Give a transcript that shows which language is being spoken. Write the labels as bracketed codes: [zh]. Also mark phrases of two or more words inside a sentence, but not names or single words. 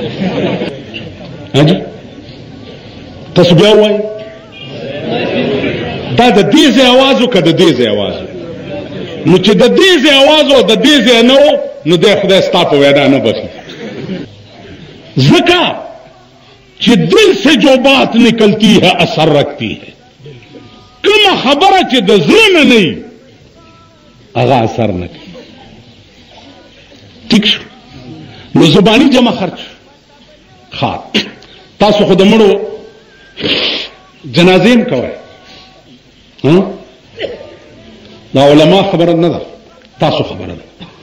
[ps] تاسو بیا وایي دا د دې ځای اواز و که د دې ځای اواز و؟ نو چې د دې ځای اواز و د دې ځای نه و نو دی خدای ستا په وینا نه بخي. ذکا چې [ur] دل سے جو بات نکلتی ہے اثر رکھتی ہے، [ps] کما خبره چې د زړه نه نه وي هغه اثر نه کوي. ټیک شو؟ نو زباني جمع خرچ. ښه تاسو خو د مړو جنازې هم کوئ، دا علما خبره نه ده، تاسو خبره ده.